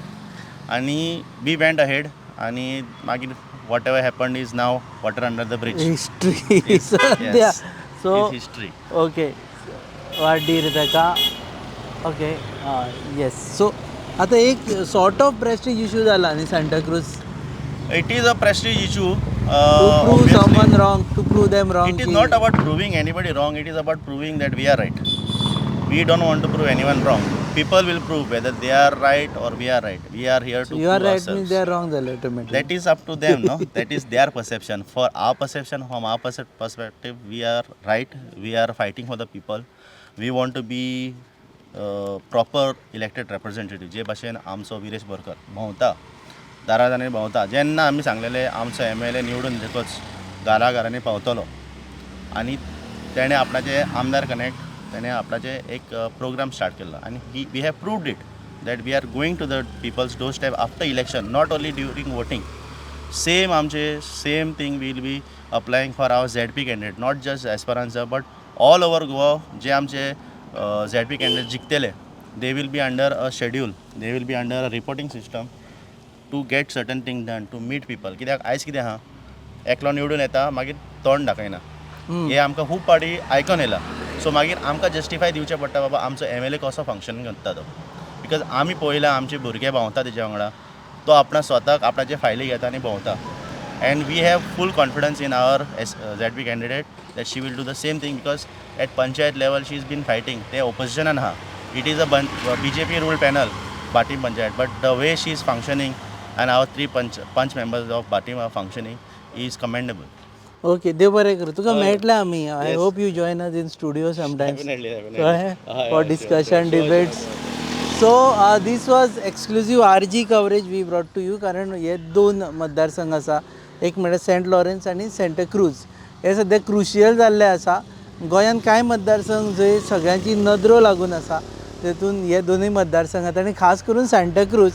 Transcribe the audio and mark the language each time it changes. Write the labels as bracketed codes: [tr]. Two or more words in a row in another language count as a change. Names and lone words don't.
[en] आनी we went ahead [kok] आनी मागीर [en] what ever happened is now water under the bridge. [kok] हिस्ट्री सद्या. सो हिस्ट्री. ओके वाडीर ताका. [en] okay yes. [kok] सो आतां एक [en] sort of prestige issue [kok] जाला न्ही सांताक्रूज. [en] It is a prestige issue. To prove someone wrong, to prove them wrong. It is not about proving anybody wrong. It is about proving that we are right. We don't want to prove anyone wrong. People will prove whether they are right or we are right. We are here to You are prove right ourselves. means they are wrong ultimately. That is up to them, no? That is their perception. For our perception, from our perspective, we are right. We are fighting for the people. We want to be proper elected representative. [kok] जे भाशेन आमचो विरेश बोरकर भोंवता, दारादारांनी भोंवता. जेन्ना आमी सांगलेले आमचो MLA निवडून दितकच घराघरांनी पावतलो आनी तेणें आपणाचे आमदार कनेक्ट तेणें आपणाचे एक [en] program start [kok] केल्लो आनी [en] we have proved it that we are going to the people's door step after election, not only during voting. सेम आमचे same thing will be applying for our ZP candidate, not just Esperansa but all over Goa. [kok] जे आमचे [en] ZP candidate जिखतले, they will be under a schedule, they will be under a reporting system to get certain thing done, to meet people. [kok] कित्याक आयज कितें आहा, एकलो निवडून येता मागीर तोंड दाखयना. हे आमकां खूब पाटी आयकून येयला. सो मागीर आमकां जस्टिफाय दिवचें पडटा बाबा आमचो MLA कसो फंक्शन करता तो. बिकॉज आमी पळयला आमचे भुरगे भोंवता तेज्या वांगडा, तो आपणा स्वताक आपणाचे फायली घेता आनी भोंवता. [en] and we have full confidence in our ZP candidate that she will do the same thing. because at panchayat level she is been fighting. [kok] ते ओपोजिशनान आहा. [en] it is a BJP rule panel Batim Panchayat, but the way she is functioning and our 3 punch members of Batim are functioning is commendable. [kok] ओके देव बरें करूं. तुका मेळटलें आमी. [en] I hope you join us in studio sometimes for discussion debates. so this was exclusive RG coverage we brought to you. [kok] कारण हे 2 मतदारसंघ आसा, एक म्हणल्यार सेंट लॉरेन्स आनी सांताक्रूज. हे सद्या क्रुशियल जाल्ले आसा. गोंयांत कांय मतदारसंघ जंय सगळ्यांची नदरो लागून आसा, तेतून हे दोनूय मतदारसंघात आनी खास करून सांताक्रूज.